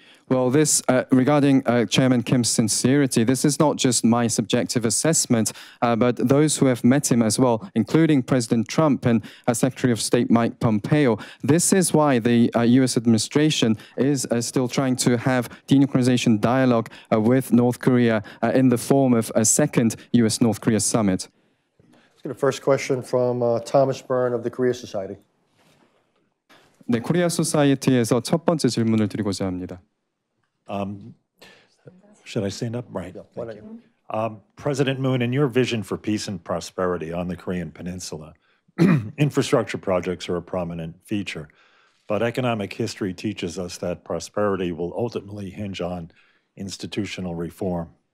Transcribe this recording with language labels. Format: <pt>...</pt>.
<en>Well, this regarding Chairman Kim's sincerity, this is not just my subjective assessment, but those who have met him as well, including President Trump and Secretary of State Mike Pompeo. This is why the U.S. administration is still trying to have denuclearization dialogue with North Korea in the form of a second U.S.-North Korea summit. Let's get a first question from Thomas Byrne of the Korea Society.</en> <ko>네, 코리아 소사이어티에서 첫 번째 질문을 드리고자 합니다.</ko> <en>Should I stand up? Right. Why don't you? President Moon, in your vision for peace and prosperity on the Korean Peninsula, infrastructure projects are a prominent feature, but economic history teaches us that prosperity will ultimately hinge on institutional reform.</en>